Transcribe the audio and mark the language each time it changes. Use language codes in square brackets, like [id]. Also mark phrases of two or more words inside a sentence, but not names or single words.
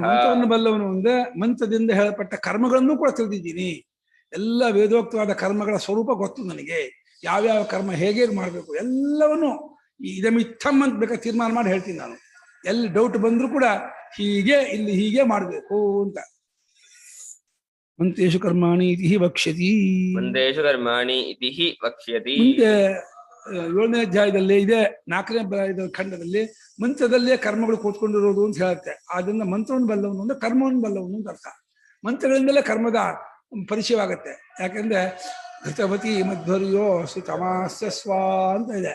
[kn] ಮಂತ್ರವನ್ನು ಬಲ್ಲವನು ಅಂದ್ರೆ ಮಂತ್ರದಿಂದ ಹೇಳಪಟ್ಟ ಕರ್ಮಗಳನ್ನು ಕೂಡ ತಿಳಿದಿದ್ದೀನಿ. ಎಲ್ಲ ವೇದೋಕ್ತವಾದ ಕರ್ಮಗಳ ಸ್ವರೂಪ ಗೊತ್ತು ನನಗೆ. ಯಾವ್ಯಾವ ಕರ್ಮ ಹೇಗೆ ಮಾಡಬೇಕು ಎಲ್ಲವನ್ನು ಇದಮಿತ್ತಂ ಅಂತ ಬೇಕಾದ್ರೆ ತೀರ್ಮಾನ ಮಾಡಿ ಹೇಳ್ತೀನಿ ನಾನು. ಎಲ್ಲಿ ಡೌಟ್ ಬಂದ್ರು ಕೂಡ ಹೀಗೆ ಇಲ್ಲಿ ಹೀಗೆ ಮಾಡಬೇಕು ಅಂತ. [sa] ಮಂತೇಶು ಕರ್ಮಾಣಿ ಇತಿ ವಕ್ಷ್ಯತಿ. ಮಂದೇಶು ಕರ್ಮಾಣಿ ಇತಿ ವಕ್ಷ್ಯತಿ. [kn] ಮುಂದೆ 7ನೇ ಅಧ್ಯಾಯದಲ್ಲಿ ಇದೆ, 4ನೇ ಖಂಡದಲ್ಲಿ ಮಂತ್ರದಲ್ಲೇ ಕರ್ಮಗಳು ಕೂತ್ಕೊಂಡಿರೋದು ಅಂತ ಹೇಳುತ್ತೆ. ಆದ್ರಿಂದ ಮಂತ್ರವನ್ನು ಬಲ್ಲವನು ಅಂದ್ರೆ ಕರ್ಮವನ್ನು ಬಲ್ಲವನು ಅಂತ ಅರ್ಥ. ಮಂತ್ರಗಳಿಂದಲೇ ಕರ್ಮದ ಪರಿಚಯವಾಗತ್ತೆ. ಯಾಕಂದ್ರೆ [sa] ಘೃತವತಿ ಮಧ್ವರ್ಯೋ ಸುತಮಾಸ್ಯ ಸ್ವ [kn] ಅಂತ ಇದೆ.